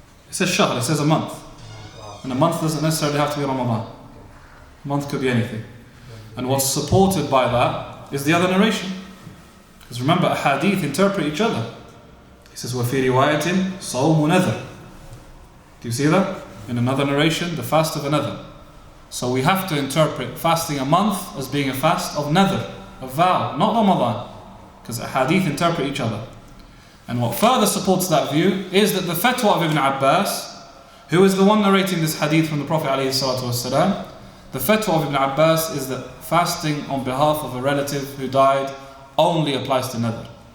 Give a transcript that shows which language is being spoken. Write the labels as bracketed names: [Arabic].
[English] says shahr, it says a month. And a month doesn't necessarily have to be Ramadan. A month could be anything. And what's supported by that is the other narration. Because remember, hadith interpret each other. He says, [Arabic] وَفِي رِوَايَةٍ صَوْمُ نَذْرٍ. [English] Do you see that? In another narration, the fast of another. So we have to interpret fasting a month as being a fast of nadhr, a vow, not Ramadan. Because hadith interpret each other. And what further supports that view is that the Fettah of Ibn Abbas, who is the one narrating this hadith from the Prophet ﷺ, the Fettah of Ibn Abbas is that fasting on behalf of a relative who died only applies to nadhr.